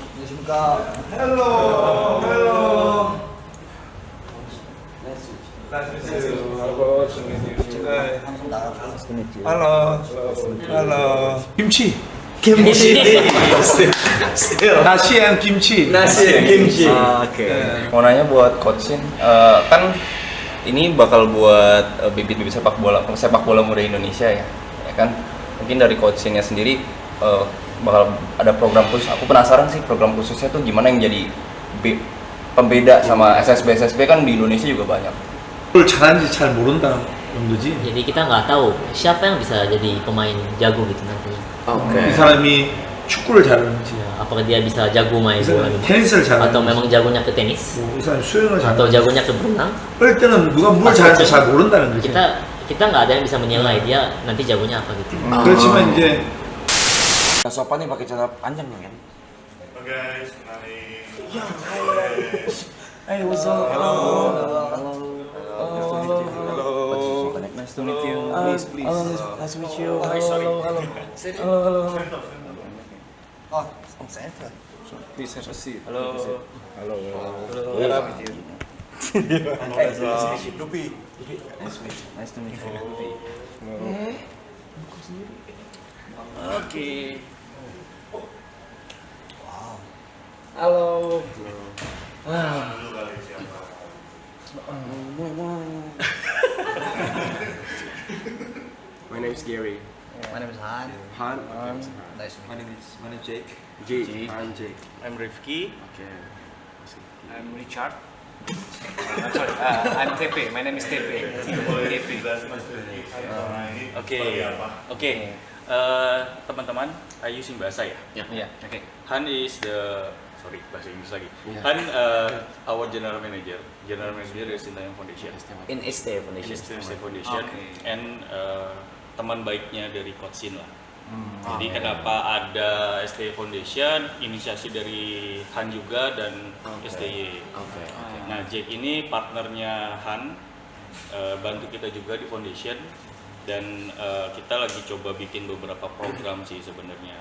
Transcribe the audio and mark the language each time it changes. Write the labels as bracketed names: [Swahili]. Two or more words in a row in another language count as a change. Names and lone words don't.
[Korean] 안녕하십니까. [English] Hello, hello. [Korean] 방송 나가고 [Indonesian] Halo, halo. Kimchi. Nasi and kimchi. kimchi. Oke. Mau nanya buat Coach Shin, kan ini bakal buat bibit-bibit sepak bola muda Indonesia ya kan? Mungkin dari Coach Shin-nya sendiri bakal ada program khusus. Aku penasaran sih program khususnya tuh gimana yang jadi pembeda sama SSB kan di Indonesia juga banyak. [Korean] 뭘 잘하는지 잘 모른다는 정도지. [Indonesian] Jadi kita nggak tahu siapa yang bisa jadi pemain jago gitu nantinya. [Korean] 이 사람이 축구를 잘하는지, [Indonesian] Ya, apakah dia bisa jago main [Korean] 이 [Indonesian] bola [Korean] 사람이 [Indonesian] gitu? [Korean] 테니스를 [Indonesian] Atau [Korean] 잘하는지, [Indonesian] memang jagonya ke tenis? [Korean] 이 사람이 수영을 [Indonesian] Atau [Korean] 잘하는지. [Indonesian] jagonya ke berenang? [Korean] 그럴 때는 누가 뭘 잘하는지 잘 모른다는 거지. [Indonesian] Kita nggak ada yang bisa menilai dia nanti jagonya apa gitu. [Korean] 그렇지만 이제 [Indonesian] Sopan nih pakai celana panjang kan? [English] Hey, what's up? Hello. Nice to meet you. Please. Nice to meet you. [Korean] 아, 센터. [English] Please have a seat. [Korean] 루피. [English] Nice to meet you. [Indonesian] Oke. Halo. [English] My name is Gary. My name is Han. Han. Nice to meet you. My name is Jake. Jake. I'm Jake. I'm Rifki. Okay. I'm Richard. I'm sorry. I'm Tepe. My name is Tepe. Tepe. [Indonesian] Oke. Teman-teman, [English] are you using bahasa ya? [Indonesian] Iya. Oke. [English] Han is the [Indonesian] bahasa Inggris lagi. [English] Han our general manager. General manager [Indonesian] dari Sintayong Foundation. [English] In ST In Foundation. ST Foundation. Okay. [Indonesian] And teman baiknya dari Coach Shin lah. Jadi kenapa ada ST Foundation, inisiasi dari Han juga dan STY. Oke. Nah, Jake ini partnernya Han, bantu kita juga di foundation dan kita lagi coba bikin beberapa program sih sebenarnya.